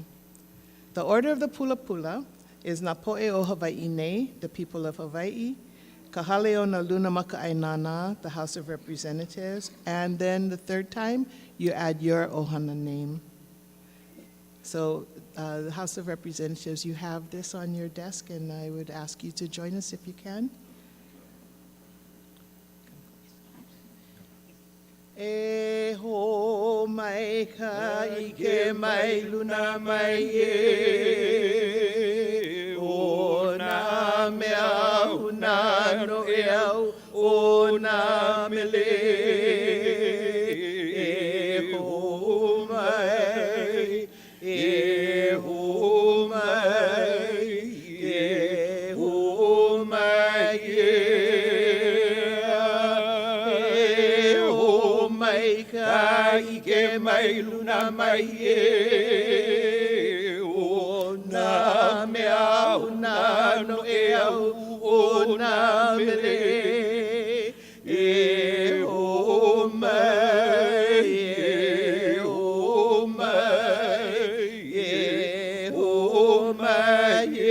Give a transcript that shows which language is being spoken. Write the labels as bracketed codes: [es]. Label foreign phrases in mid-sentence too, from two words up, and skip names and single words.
[en] The order of the pula pula is [haw] Napo'e o Hawaii nei, [en] the people of Hawaii, [haw] Kahale o na Luna Maka'ainana, [en] the House of Representatives, and then the third time, you add your ohana name. So the House of Representatives, you have this on your desk, and I would ask you to join us if you can. [haw] E ho mai ka ike mai luna mai e o na mea una no e au o na mele e ho mai e ho mai e ho mai ka ike mai luna mai e o na mea una no e au o na mele e o mai e o mai e o mai